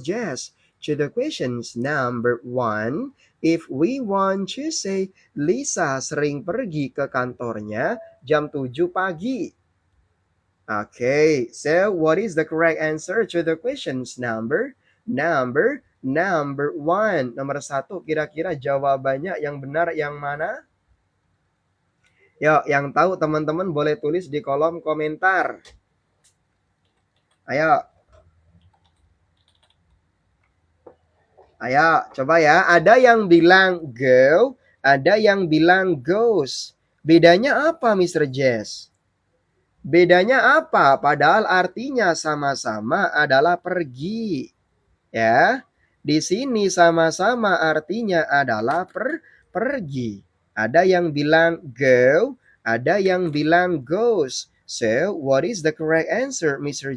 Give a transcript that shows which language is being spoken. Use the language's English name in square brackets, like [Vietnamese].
[English] Jess, to the questions number 1? If we want to say, [Indonesian] Lisa sering pergi ke kantornya jam 7 pagi. [English] Okay, so what is the correct answer to the questions number 1? [Indonesian] Nomor 1, kira-kira jawabannya yang benar yang mana? Yuk, yang tahu teman-teman boleh tulis di kolom komentar. Ayo. Ayo, coba ya. Ada yang bilang go, ada yang bilang goes. Bedanya apa, Mr. Jess? Bedanya apa? Padahal artinya sama-sama adalah pergi. Ya. Di sini sama-sama artinya adalah pergi. Ada yang bilang go, ada yang bilang goes. [English] So, what is the correct answer, Mr.